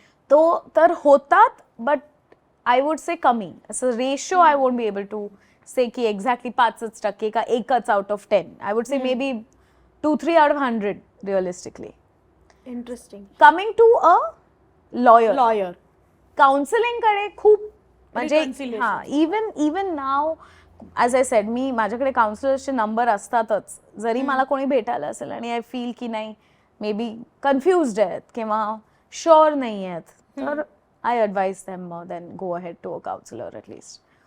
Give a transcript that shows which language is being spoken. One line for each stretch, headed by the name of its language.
Marathi: तो तर होतात, बट आय वुड से कमी.
English: असं ratio I won't be able to say की exactly 5% का 1 out of 10. I would say maybe 2-3 out of 100 realistically. Interesting.
Marathi: Coming to a lawyer, counselling कडे खूप म्हणजे हा, even now as I said, मी माझ्याकडे काउन्सिलर्सचे number असतातच. जरी मला कोणी भेटायला असेल आणि आय फील की नाही मे बी कन्फ्युज्ड आहेत किंवा शुअर नाही आहेत, तर
English: I advise them then go ahead to a counsellor at least.